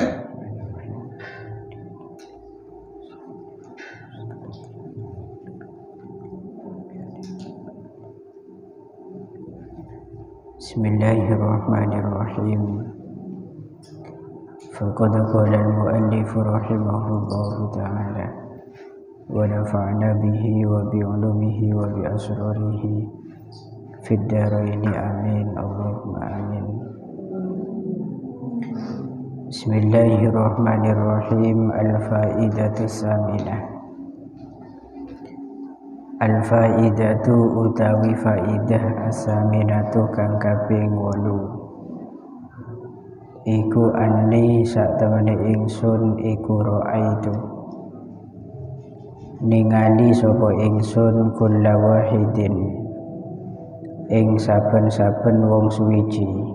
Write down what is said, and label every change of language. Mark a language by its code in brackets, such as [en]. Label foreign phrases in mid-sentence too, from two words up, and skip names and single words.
[ar] Bismillahirrahmanirrahim. فقد قال المؤلف رحمه الله تعالى ونفعنا به وبعلومه وبأسراره في الدارين آمين. اللهم آمين. Bismillahirrahmanirrahim. الفائدة الثامنة. [jv] Al-faidatu utawi faidah as-saminatu kang kaping 8 iku anni sak temene ingsun iku ra'aitu ningali sapa ingsun [ar] كل واحد [jv] ing saben-saben wong suwiji